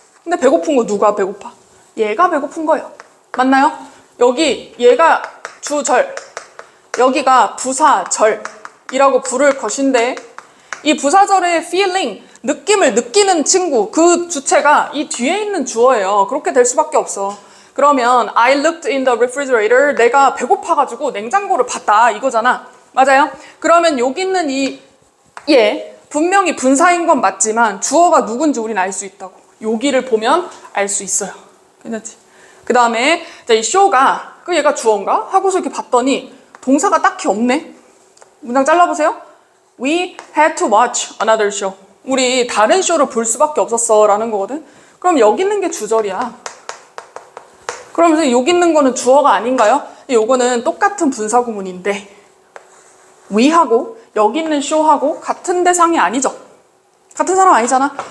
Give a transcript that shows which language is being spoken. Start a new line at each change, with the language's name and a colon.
Korean: 근데 배고픈 거 누가 배고파? 얘가 배고픈 거예요. 맞나요? 여기 얘가 주절, 여기가 부사절이라고 부를 것인데 이 부사절의 feeling, 느낌을 느끼는 친구, 그 주체가 이 뒤에 있는 주어예요. 그렇게 될 수밖에 없어. 그러면
English: I looked in the refrigerator.
Korean: 내가 배고파가지고 냉장고를 봤다 이거잖아. 맞아요? 그러면 여기 있는 얘 분명히 분사인 건 맞지만 주어가 누군지 우린 알 수 있다고. 여기를 보면 알 수 있어요. 괜찮지? 그 다음에 이 show가 그 얘가 주어인가? 하고서 이렇게 봤더니 동사가 딱히 없네. 문장 잘라보세요.
English: We had to watch another show.
Korean: 우리 다른 쇼를 볼 수밖에 없었어 라는 거거든. 그럼 여기 있는 게 주절이야. 그러면서 여기 있는 거는 주어가 아닌가요? 요거는 똑같은 분사구문인데 we하고 여기 있는 show하고 같은 대상이 아니죠. 같은 사람 아니잖아.